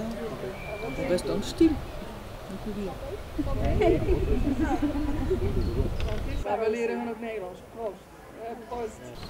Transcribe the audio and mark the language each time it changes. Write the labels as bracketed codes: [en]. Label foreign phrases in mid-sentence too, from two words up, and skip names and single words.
[fr] On reste dans le style, on peut dire. [nl] Maar we leren hun ook Nederlands. Proost. Proost.